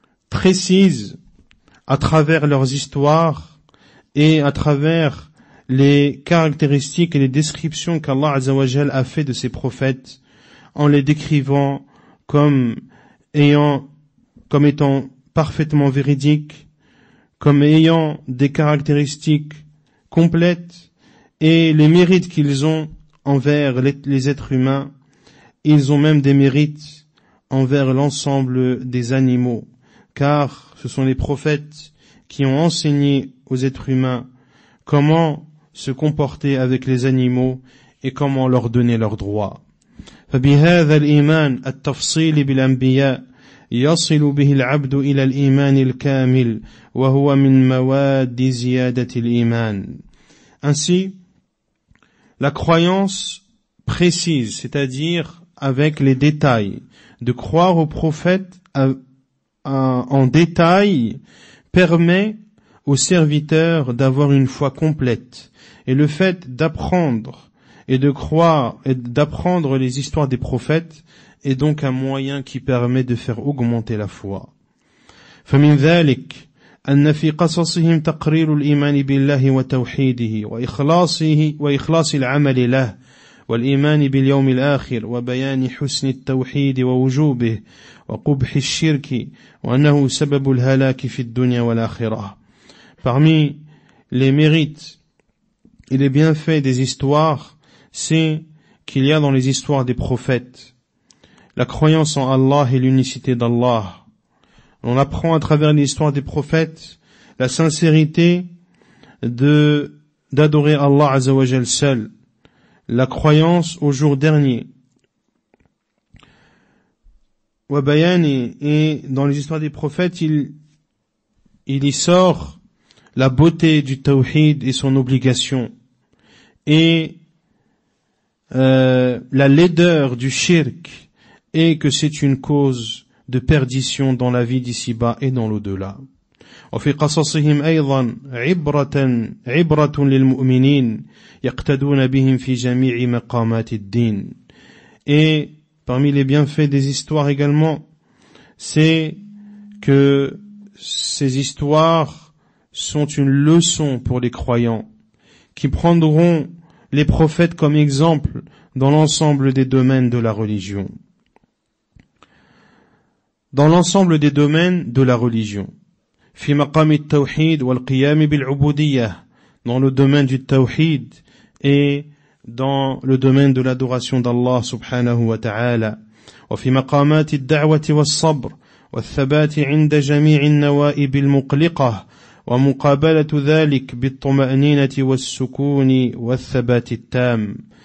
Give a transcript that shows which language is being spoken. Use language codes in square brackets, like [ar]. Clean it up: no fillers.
[fr] précise à travers leurs histoires et à travers les caractéristiques et les descriptions qu'Allah Azza wa Jal a fait de ses prophètes en les décrivant comme étant parfaitement véridiques, comme ayant des caractéristiques complètes et les mérites qu'ils ont envers les êtres humains, ils ont même des mérites envers l'ensemble des animaux, car ce sont les prophètes qui ont enseigné aux êtres humains comment se comporter avec les animaux et comment leur donner leurs droits. [ar] فبهذا الإيمان التفصيل بالأنبياء يصل به العبد إلى الإيمان الكامل وهو من مواد زيادة الإيمان. [fr] Ainsi, la croyance précise, c'est-à-dire avec les détails, de croire aux prophètes en détail, permet aux serviteurs d'avoir une foi complète. Et le fait d'apprendre et de croire et d'apprendre les histoires des prophètes est donc un moyen qui permet de faire augmenter la foi. [ar] فمن ذلك أن في قصصهم تقرير الإيمان بالله وتوحيده وإخلاص العمل له والإيمان باليوم الآخر وبيان حسن التوحيد ووجوبه وقبح الشرك وأنه سبب الهلاك في الدنيا والآخرة. [fr] Parmi les mérites et les bienfaits des histoires, c'est qu'il y a dans les histoires des prophètes la croyance en Allah et l'unicité d'Allah. On apprend à travers l'histoire des prophètes la sincérité d'adorer Allah Azza wa Jal seul, la croyance au jour dernier. Wa bayani, et dans les histoires des prophètes, il y sort la beauté du tawhid et son obligation, et la laideur du shirk, et que c'est une cause de perdition dans la vie d'ici-bas et dans l'au-delà. [ar] وفي قصصهم أيضا عبرة للمؤمنين يقتدون بهم في جميع مقامات الدين. [fr] Et parmi les bienfaits des histoires également, c'est que ces histoires sont une leçon pour les croyants, qui prendront les prophètes comme exemple dans l'ensemble des domaines de la religion. Dans l'ensemble des domaines de la religion. [ar] في مقام التوحيد والقيام بالعبودية, [fr] dans le domaine du tawhid et dans le domaine de l'adoration d'Allah subhanahu wa ta'ala. [ar] وفي مقامات الدعوة والصبر والثبات عند جميع النوائب المقلقة ومقابلة ذلك بالطمأنينة والسكون والثبات التام.